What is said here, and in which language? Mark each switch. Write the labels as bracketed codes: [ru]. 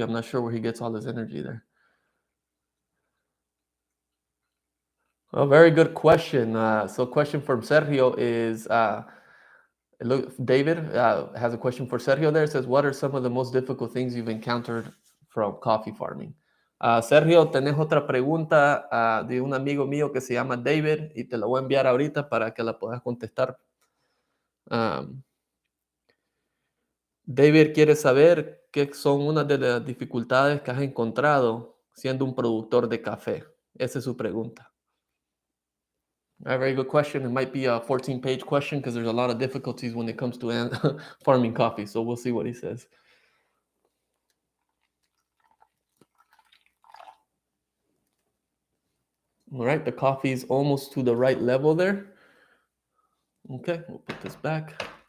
[en] I'm not sure where he gets all his energy there. Well, very good question. So, question from Sergio is look, David has a question for Sergio there. It says, what are some of the most difficult things you've encountered from coffee farming? [es] Sergio, tenés otra pregunta de un amigo mío que se llama David y te la voy a enviar ahorita para que la puedas contestar. Um, David quiere saber qué son una de las dificultades que has encontrado siendo un productor de café. Esa es su pregunta. [en] A very good question. It might be a 14-page question because there's a lot of difficulties when it comes to farming coffee. So we'll see what he says. All right, the coffee is almost to the right level there. Okay, we'll put this back.